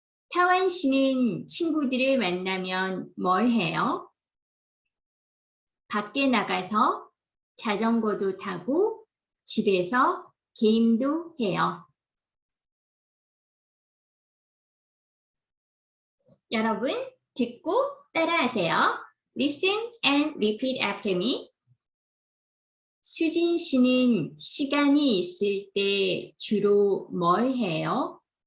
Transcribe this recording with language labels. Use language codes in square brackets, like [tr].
[ko] 타완 씨는 친구들을 만나면 뭘 해요? 밖에 나가서 자전거도 타고 집에서 게임도 해요. 여러분 듣고 따라하세요. [en] Listen and repeat after me. [ko] 수진 씨는 시간이 있을 때 주로 뭘 해요?